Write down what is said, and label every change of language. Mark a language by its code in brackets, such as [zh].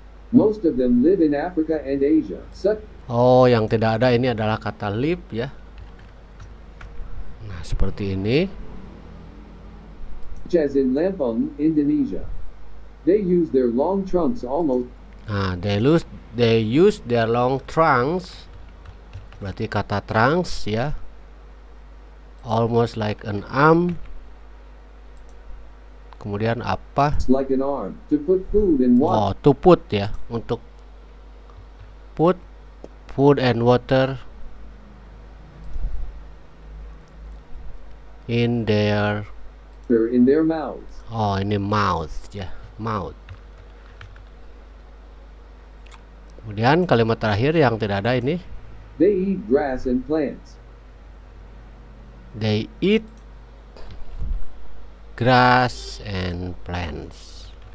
[en] most of them live in Africa and Asia. [id] Oh, yang tidak ada ini adalah kata live, ya. Nah, seperti ini. [en] As in Lampung, Indonesia. They use their long trunks almost. Nah, they use their long trunks. [id] Berarti kata trunks, ya. [en] Almost like an arm. [id] Kemudian apa? [en] Like an arm, to put food and water. Oh, to put, ya, untuk put food and water in their mouths. [id] Oh, ini mouth, ya, mouth. Kemudian kalimat terakhir yang tidak ada ini. [en] They eat grass and plants. They eat grass and plants.